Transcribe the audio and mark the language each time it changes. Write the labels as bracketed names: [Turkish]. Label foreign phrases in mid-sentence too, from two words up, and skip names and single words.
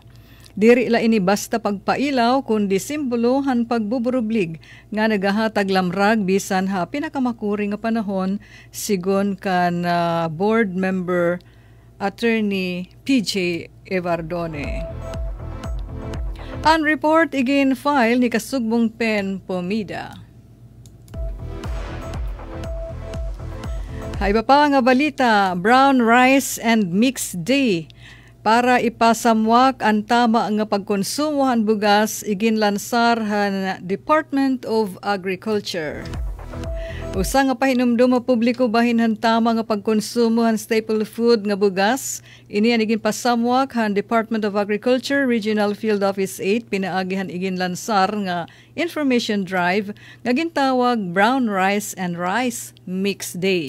[Waray] Diri la ini basta pagpailaw kundi simbolo han pagbuburublig nga nagahatag lamrag bisan ha pinakamakuri nga panahon sigon kan board member attorney PJ Evardone. Ang report igin file ni Kasugbong Pen Pomida. Hay pa nga balita, [English] brown rice and mixed day. [Waray] Para ipasamwak ang tama nga pagkonsumohan bugas igin lansar han Department of Agriculture. Usa nga pahinumdum nga publiko bahin han tama nga pagkonsumo han [English] staple food [Waray] nga bugas, ini ang igin pasamwak han Department of Agriculture Regional Field Office 8 pinaagihan igin lansar nga [English] information drive [Waray] nga gintawag Brown Rice and Rice Mix Day.